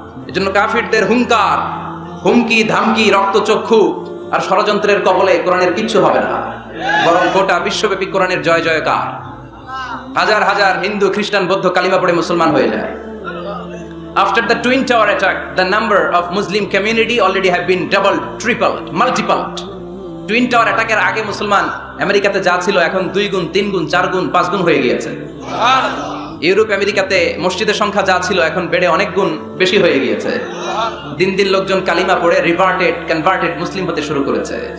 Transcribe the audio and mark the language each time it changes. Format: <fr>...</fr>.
<bn>এজন্য কাফিরদের হুঙ্কার, হুমকি, ধামকি, রক্তচক্ষু আর ষড়যন্ত্রের কবলে কোরআনের কিচ্ছু হবে না। বরং গোটা বিশ্বব্যাপী কোরআনের জয় জয়কার। হাজার হাজার হিন্দু, খ্রিস্টান, বৌদ্ধ কালিমা পড়ে মুসলমান হয়ে যায়।</bn> <en>After the Twin Tower attack, the number of Muslim community already have been doubled, tripled, multiplied.</en> <bn>Twin tower অ্যাটাকের আগে মুসলমান আমেরিকাতে যা ছিল এখন 2 গুণ, 3 গুণ, 4 গুণ, 5 গুণ হয়ে গিয়েছে। ইউরোপ আমেরিকাতে মসজিদের সংখ্যা যা ছিল এখন বেড়ে অনেক গুণ বেশি হয়ে গিয়েছে। দিন দিন লোকজন কালিমা পড়ে রিভার্টেড, কনভার্টেড মুসলিম হতে শুরু করেছে।</bn>